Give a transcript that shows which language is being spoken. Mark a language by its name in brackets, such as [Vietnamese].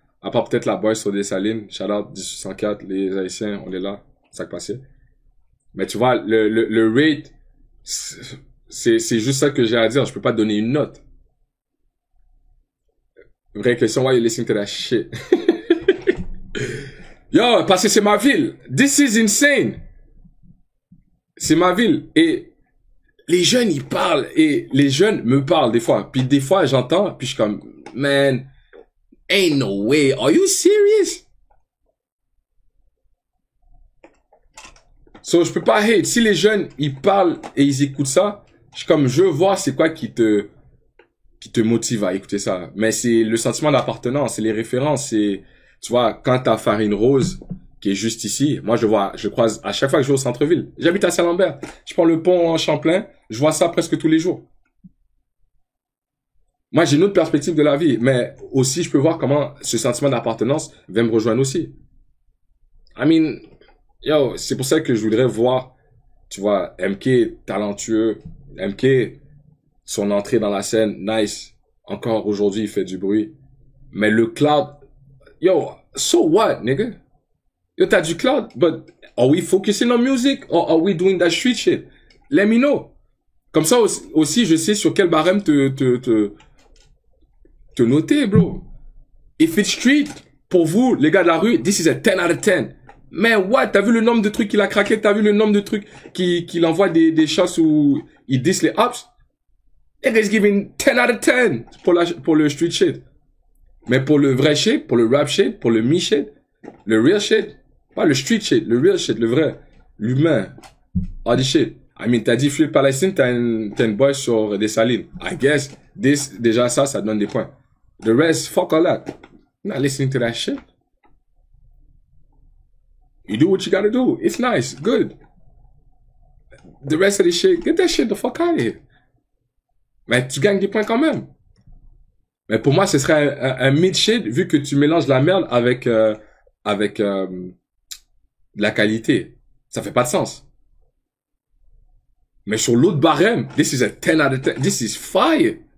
[French] À part peut-être la boy sur des salines. Shout out 1804, les Haïtiens, on est là. Ça que passé. Mais tu vois, le rate, c'est juste ça que j'ai à dire. Je peux pas te donner une note. Vraie question, [English] why you listening to that shit? [French] Yo, parce que c'est ma ville. [English] This is insane. [French] C'est ma ville. Et les jeunes, ils parlent. Et les jeunes me parlent des fois. Puis des fois, j'entends. Puis je suis comme, [English] man, ain't no way. Are you serious? [French] So, je peux pas hate. Si les jeunes, ils parlent et ils écoutent ça, je suis comme, je veux voir c'est quoi qui te motive à écouter ça. Mais c'est le sentiment d'appartenance, c'est les références, c'est, tu vois, quand t'as Farine Rose, qui est juste ici, moi je croise à chaque fois que je vais au centre-ville. J'habite à Saint-Lambert. Je prends le pont en Champlain, je vois ça presque tous les jours. Moi, j'ai une autre perspective de la vie, mais aussi, je peux voir comment ce sentiment d'appartenance va me rejoindre aussi. I mean, yo, c'est pour ça que je voudrais voir, tu vois, MK, talentueux, MK, son entrée dans la scène, nice. Encore aujourd'hui, il fait du bruit. [English] Mais le cloud, yo, so what, nigga? Yo, [French] t'as du cloud, [English] but are we focusing on music or are we doing that street shit? Let me know. [French] Comme ça aussi, je sais sur quel barème te noter, bro. [English] If it's street, [French] pour vous, les gars de la rue, [English] this is a 10 out of 10. Mais what? [French] T'as vu le nombre de trucs qu'il a craqué? T'as vu le nombre de trucs qu'il envoie des shots où il diss les ups? [English] It is giving 10 out of 10 [French] pour le street shit. Mais pour le vrai shit, pour le rap shit, pour le me shit, le real shit, pas le street shit, le real shit, le vrai, l'humain, all the shit. I mean, t'as dit Flip Palestine, t'as une boy sur des salines. [English] I guess, [French] déjà ça donne des points. [English] The rest, fuck all that. I'm not listening to that shit. You do what you gotta do. It's nice, good. the rest of the shit, get that shit the fuck out of here. [French] Mais tu gagnes des points quand même. Mais pour moi, ce serait un mid-shit vu que tu mélanges la merde avec de la qualité. Ça fait pas de sens. Mais sur l'autre barème, [English] this is a 10 out of 10. This is fire.